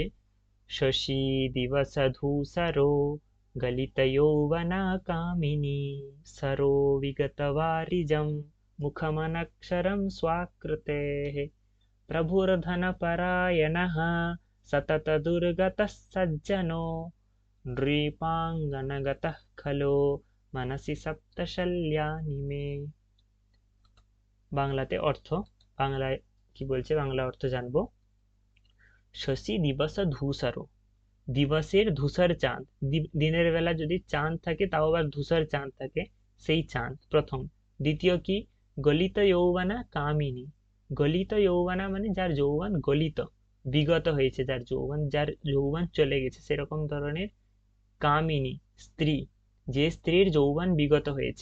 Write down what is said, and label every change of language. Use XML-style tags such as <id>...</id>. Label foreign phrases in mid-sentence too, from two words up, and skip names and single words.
<sa>शशि दिवस धूसरो गलित यौवना कामिनी, सरो विगत वारिजं मुखमनक्षरं स्वाकृतेः। प्रभुर्धनपरायणः सतत दुर्गतः सज्जनो, नृपांगनगतः खलो मनसि सप्तशल्यानि मे।</sa> <bn>বাংলাতে অর্থ, বাংলায় কি বলছে বাংলা অর্থ জানবো।</bn> <sa>শশী দিবস ধূসর,</sa> <bn>দিবসের ধূসর চাঁদ, দিনের বেলা যদি চাঁদ থাকে তাও আবার ধূসর চাঁদ থাকে, সেই চাঁদ প্রথম। দ্বিতীয় কি,</bn> <sa>গলিত যৌবনা কামিনী, গলিত যৌবনা</sa> <bn>মানে যার যৌবন গলিত, বিগত হয়েছে, যার যৌবন চলে গেছে সেরকম ধরনের কামিনী স্ত্রী, যে স্ত্রীর যৌবন বিগত হয়েছে।</bn>